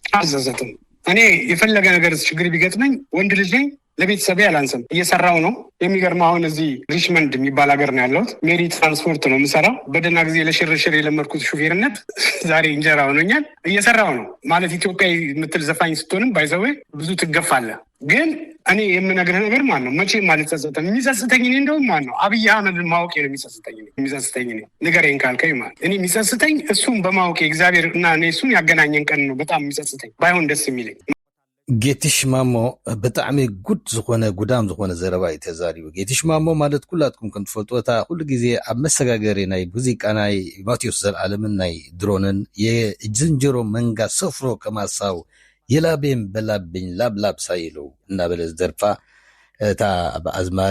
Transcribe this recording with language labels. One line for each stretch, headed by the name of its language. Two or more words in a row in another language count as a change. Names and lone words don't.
Amharic: አዘዘተም እኔ የፈለገ ነገር ችግር ቢገጥመኝ ወንድ ልጅ ነኝ ለቤተሰቤ አላንሰም እየሰራው ነው የሚገርም አሁን እዚህ ሪችመንድ የሚባል ሀገር ነው ያለሁት ሜሪ ትራንስፖርት ነው የምሰራው በደና ጊዜ ለሽርሽር የለመድኩት ሹፌርነት ዛሬ እንጀራ ሆኖኛል እየሰራው ነው ማለት ኢትዮጵያ የምትል ዘፋኝ ስትሆንም ባይዘዌ ብዙ ትገፋለህ ግን እኔ የምነግርህ ነገር ማን ነው መቼም አልጸጸትም። የሚጸጽተኝ እኔ እንደውም ማን ነው አብይ አህመድን ማወቄ ነው የሚጸጽተኝ እኔ ንገረኝ ካልከኝ ማለት እኔ የሚጸጽተኝ እሱን በማወቄ እግዚአብሔር እና እኔ እሱን ያገናኘን ቀን ነው በጣም የሚጸጽተኝ ባይሆን ደስ የሚለኝ።
Tigrinya: ጌትሽ ማሞ ብጣዕሚ ጉድ ዝኾነ ጉዳም ዝኾነ ዘረባ እዩ ተዛሪቡ። ጌትሽ ማሞ ማለት ኩላትኩም ከም ትፈልጥዎ እታ ኩሉ ግዜ ኣብ መሰጋገሪ ናይ ሙዚቃ ናይ ማቴዎስ ዘለዓለምን ናይ ድሮንን
Amharic: የዝንጀሮ መንጋ ሰፍሮ ከማሳው የላቤን በላብኝ ላብላብ ሳይሉ
Tigrinya: እናበለ ዝደርፋ እታ ብኣዝማሪ